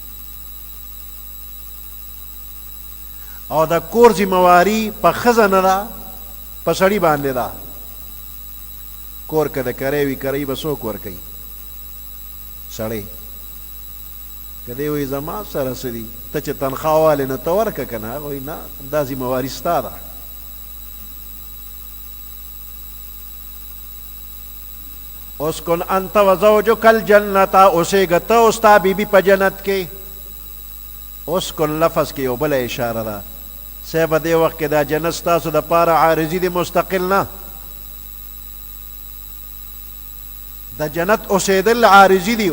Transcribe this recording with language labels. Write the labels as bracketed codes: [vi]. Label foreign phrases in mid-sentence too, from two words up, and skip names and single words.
[ps] او د کور ذمواري په ښځه نه ده، په سړي باندې ده. کور که د کری وي کری به څوک ورکوي؟ سړی. که دی وایي زما سره څه دي، ته چې تنخوا والې نو ته ورکه که نه. هغه وایي نه، دا ذمواري ستا ده. [ar] اسکن انت وزوجک الجنة، [ps] اوسېږه ته او ستا بیبي په جنت کې. اسکن لفظ کې یو بله اشاره ده. صحیح دې وخت کې دا جنت ستاسو د پاره عارضي دی، مستقل نه. د جنت اوسېدل عارضي دي.